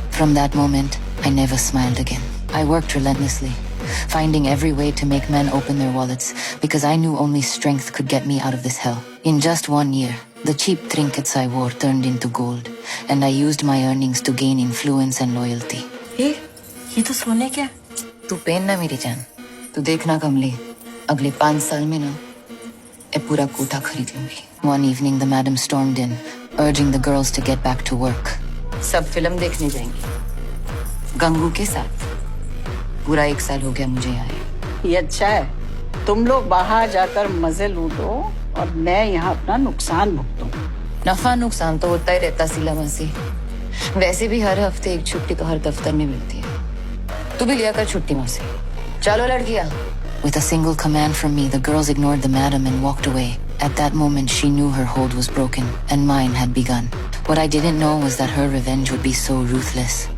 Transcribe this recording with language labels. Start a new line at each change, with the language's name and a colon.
English: From that moment, I never smiled again. I worked relentlessly, finding every way to make men open their wallets, because I knew only strength could get me out of this hell. In just 1 year, the cheap trinkets I wore turned into gold, and I used my earnings to gain influence and loyalty.
Hindi: Hey, ये तो सोने क्या? तू पहनना मेरी जान. तू देखना कमली, अगले 5 साल में ना, ए पूरा कोठा खरीद लूंगी.
English: One evening, the madam stormed in, urging the girls to get back to work.
Hindi: सब फिल्म देखने जाएंगी, गंगू के साथ. पूरा 1 साल हो गया मुझे आए. ये अच्छा है. तुम लोग बाहर जाकर मजे लूटो और मैं यहाँ अपना नुकसान भुगतूं. नफा नुकसान तो होता ही रहता सिला मसी. वैसे भी हर हफ्ते एक छुट्टी तो हर दफ्तर में मिलती है. तू भी लिया कर छुट्टी मसी. चलो लड़कियां.
English: With a single command from me, the girls ignored the madam and walked away. At that moment, she knew her hold was broken, and mine had begun. What I didn't know was that her revenge would be so ruthless.